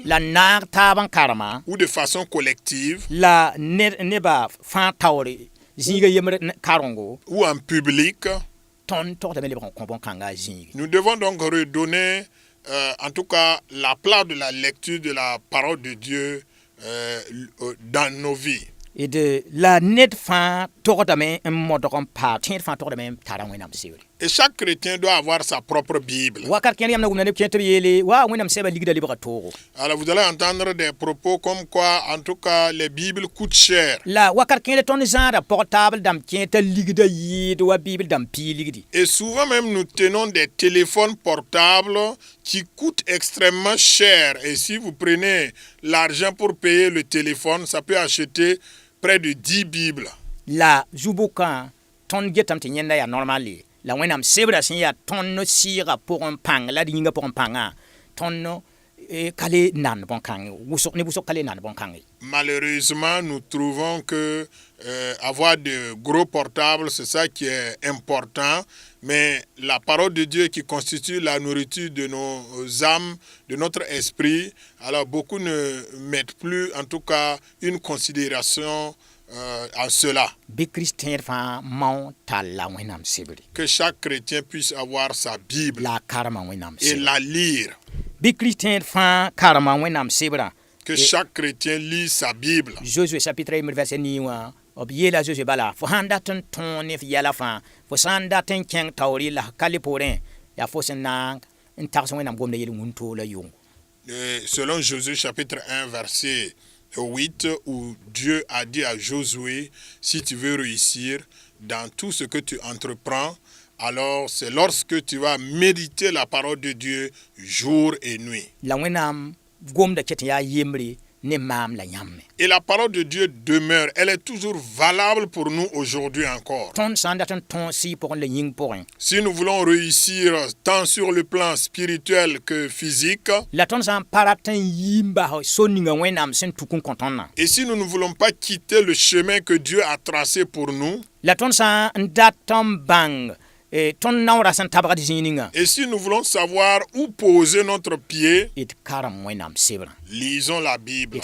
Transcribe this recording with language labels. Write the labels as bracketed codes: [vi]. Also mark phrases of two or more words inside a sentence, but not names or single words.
[mos] la naag taab n karema [fr] ou de façon collective [mos] la nebã fãa taoor zĩiga yembr karengo [fr] ou en public, [mos] tõnd togdame lebg n kõ bõn-kãnga a zĩigi [fr] nous devons donc redonner en tout cas la place de la lecture de la parole de Dieu dans nos vies. [mos] d la ned fãa togdame n modg n paa tẽed fãa togdame n tara wẽnnaam sebre [fr] Et chaque chrétien doit avoir sa propre Bible. [mos] wakat kẽer yãmb na wʋmna neb kẽ tɩ b yeele wa wẽnnaam sɛbã ligda lebga toogo [fr] Alors vous allez entendre des propos comme quoi, en tout cas, les Bibles coûtent cher. [mos] la wakat kẽer tõnd zãada pɔg taabl dãmb kẽ t'a ligda yɩɩd wa bɩɩbl dãmb pii ligdi [fr] Et souvent même, nous tenons des téléphones portables qui coûtent extrêmement cher. Et si vous prenez l'argent pour payer le téléphone, ça peut acheter près de 10 Bibles. [mos] la zu-bʋkã tõnd getame tɩ yẽnda yaa normale la wẽnnaam sebra sẽn yaa tõnd sɩɩga pʋgẽ pãng la d yĩnga pʋgẽ pãngã tõnd ka le nand bõn-kãngẽ ne wʋsg ka le nand bõn-kãngẽ. [fr] Malheureusement, nous trouvons que avoir de gros portables, c'est ça qui est important. Mais la parole de Dieu qui constitue la nourriture de nos âmes, de notre esprit, alors beaucoup ne mettent plus, en tout cas, une considération à cela. Que chaque chrétien puisse avoir sa Bible et la lire. Que chaque chrétien lise sa Bible. Josué chapitre 1 verset 9. [mos] B yeela Josué bala fo sãn dat n tõog ne f yɛla fãa fo sã n dat n kẽng taoore la ka le poorẽ yaa fo sẽn na n tags wẽnnaam gomda yel wũntoola yʋngo. [fr] Selon Josué chapitre 1 verset 8, où Dieu a dit à Josué, si tu veux réussir dans tout ce que tu entreprends, alors c'est lorsque tu vas méditer la parole de Dieu jour et nuit. [mos] La wẽnnaam gomda ket n yaa yembre. [fr] Et la parole de Dieu demeure, elle est toujours valable pour nous aujourd'hui encore. Si nous voulons réussir tant sur le plan spirituel que physique, et si nous ne voulons pas quitter le chemin que Dieu a tracé pour nous, et si nous voulons savoir où poser notre pied, lisons la Bible.